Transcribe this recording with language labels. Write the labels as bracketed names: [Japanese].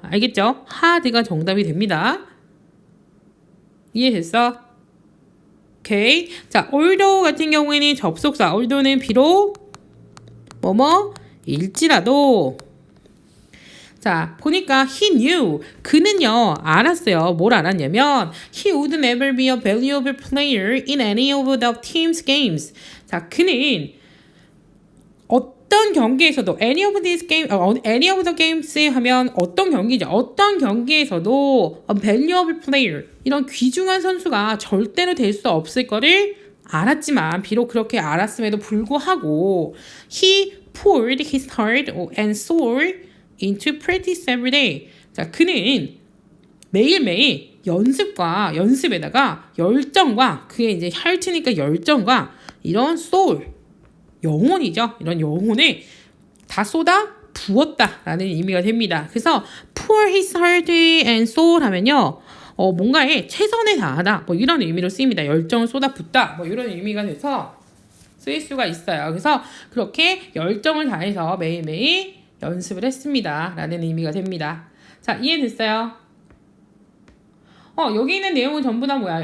[Korean] 알겠죠? 하드가 정답이 됩니다. 이해됐어? 오케이. 자, although 같은 경우에는 접속사. although는 비록 일지라도. 자, 보니까 [English] he knew. [Korean] 그는요, 알았어요. 뭘 알았냐면 [English] he would never be a valuable player in any of the team's games. [Korean] 자, 그는 어떤 경기에서도 any of the games 하면 어떤 경기죠. 어떤 경기에서도 a valuable player 이런 귀중한 선수가 절대로 될 수 없을 거를 알았지만 비록 그렇게 알았음에도 불구하고 [English] he poured his heart and soul into practice every day. [Korean] 자, 그는 매일매일 연습에다가 열정과 그게 이제 heart니까 열정과 이런 soul 영혼이죠. 이런 영혼을 다 쏟아 부었다라는 의미가 됩니다. 그래서 pour his heart and soul 하면요. 뭔가에 최선을 다하다. 뭐 이런 의미로 쓰입니다. 열정을 쏟아 붓다. 뭐 이런 의미가 돼서 쓰일 수가 있어요. 그래서 그렇게 열정을 다해서 매일매일 연습을 했습니다. 라는 의미가 됩니다. 자, 이해됐어요? 여기 있는 내용은 전부 다 뭐야?